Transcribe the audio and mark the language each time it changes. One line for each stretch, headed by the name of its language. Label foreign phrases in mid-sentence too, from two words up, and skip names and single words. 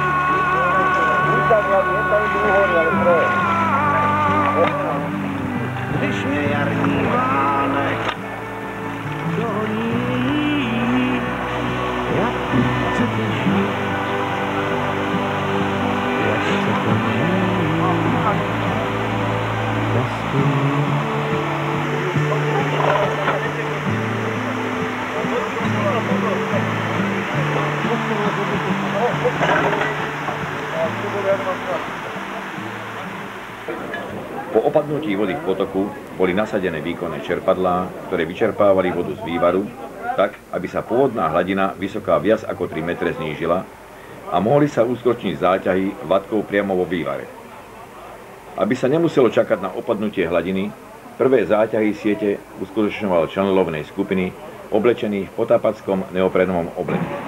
Czech: když mě jarní vánek dohoní, jak chcete žít, jak chcete žít, bez mě.
Slovak: Po opadnutí vody v potoku boli nasadené výkonné čerpadlá, ktoré vyčerpávali vodu z vývaru, tak, aby sa pôvodná hladina vysoká viac ako 3 metre znížila a mohli sa uskutočniť záťahy vatkou priamo vo vývare. Aby sa nemuselo čakať na opadnutie hladiny, prvé záťahy siete uskutočňoval člen lovnej skupiny oblečený v potápackom neoprenovom obleke.